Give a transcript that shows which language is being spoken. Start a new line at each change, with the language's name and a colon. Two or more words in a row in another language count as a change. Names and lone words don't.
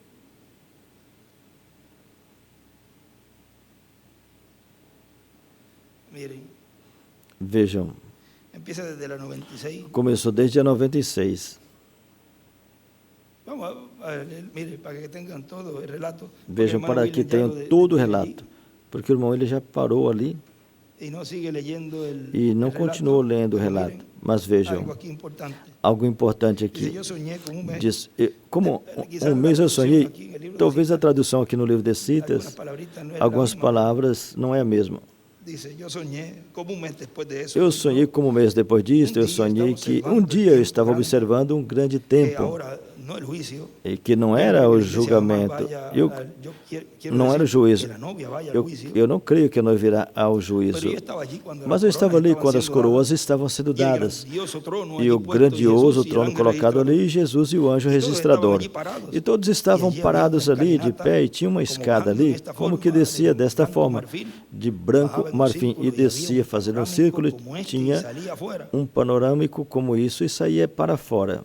Portuguese: Vejam. Começou desde a 96. Vejam para que tenham todo o relato. Porque o irmão ele já parou ali
Spanish: y no sigue leyendo
Portuguese: e não continuou lendo o
Spanish: Pero
Portuguese: relato.
Spanish: miren,
Portuguese: Mas vejam,
Spanish: algo aquí importante.
Portuguese: algo importante
Spanish: Dice,
Portuguese: aqui.
Spanish: yo soñé con un mes.
Portuguese: Diz, como um mês eu sonhei, talvez a tradução aqui no livro de
Spanish: Algunas
Portuguese: Citas,
Spanish: palabritas no es la
Portuguese: algumas
Spanish: misma.
Portuguese: palavras não é a mesma.
Spanish: Dice, yo soñé como un mes después de eso.
Portuguese: Eu sonhei como um mês depois disso, eu sonhei que um dia eu estava observando um grande
Spanish: Que
Portuguese: tempo,
Spanish: ahora no el juicio.
Portuguese: e que não era o julgamento, não era o juízo. Eu não creio que não virá ao juízo. Mas eu estava ali quando as coroas estavam sendo dadas. E o grandioso trono colocado ali, Jesus e o anjo registrador. E todos estavam parados ali, de pé, e tinha uma escada ali, como que descia desta forma, de branco marfim, e descia fazendo um círculo, e tinha um panorâmico como isso, e saía para fora.